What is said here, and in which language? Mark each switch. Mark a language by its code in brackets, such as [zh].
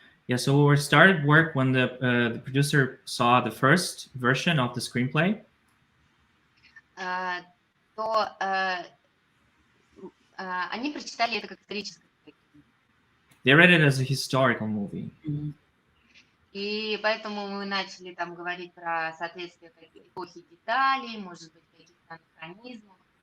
[en] Yeah, so we started work when the producer saw the first version of the screenplay. [ru] То они прочитали это как историческое. [en] They read it as a historical movie. [ru] И поэтому мы начали там говорить про соответствие эпохи деталей, может быть, каких-то анахронизмов.